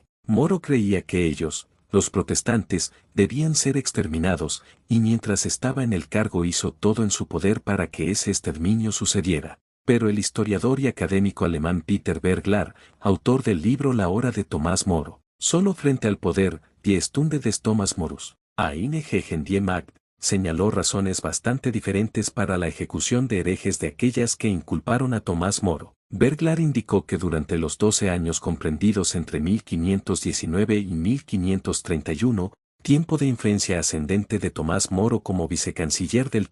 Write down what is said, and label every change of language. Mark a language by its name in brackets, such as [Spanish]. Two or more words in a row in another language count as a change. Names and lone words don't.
[Spanish] Moro creía que ellos, los protestantes, debían ser exterminados, y mientras estaba en el cargo hizo todo en su poder para que ese exterminio sucediera. Pero el historiador y académico alemán Peter Berglar, autor del libro La hora de Tomás Moro, solo frente al poder, [German] Die Stunde des Thomas Morus, eine gegen die Macht, [Spanish] señaló razones bastante diferentes para la ejecución de herejes de aquellas que inculparon a Tomás Moro. Berglar indicó que durante los 12 años comprendidos entre 1519 y 1531, tiempo de influencia ascendente de Tomás Moro como vicecanciller del